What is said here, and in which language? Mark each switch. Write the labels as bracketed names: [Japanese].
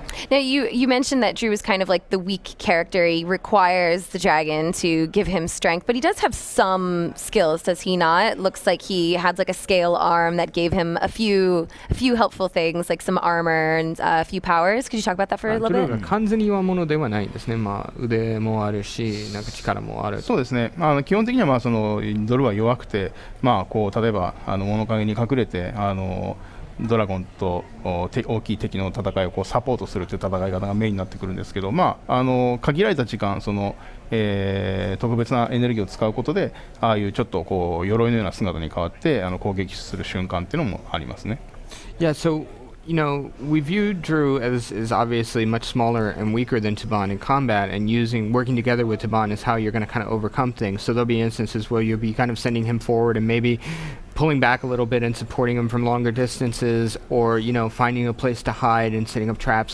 [English] Now, you mentioned that Drew is kind of like the weak character. He requires the dragon to give him strength, but he does have some skills, does he not? It looks like he had like a scale arm that gave him a few helpful things, like some armor and a few powers. Could you talk about that for a little bit? [Japanese] 完全に弱者ではないですね。まあ腕もあるし、なんか力もある。そうですね。基本的にはまあそのドルは弱くて、まあこう例えば物陰に隠れてドラゴンと大きい敵の戦いをこうサポートするという戦い方がメインになってくるんですけど、まあ、限られた時間特別なエネルギーを使うことでああいうちょっとこう鎧のような姿に変わって攻撃する瞬間っていうのもありますね。 [English] Yeah, so you know, we view Drew as obviously much smaller and weaker than Tuban in combat, and working together with Tuban is how you're going to kind of overcome things. So there'll be instances where you'll be kind of sending him forward and maybe pulling back a little bit and supporting him from longer distances, or, you know, finding a place to hide and setting up traps.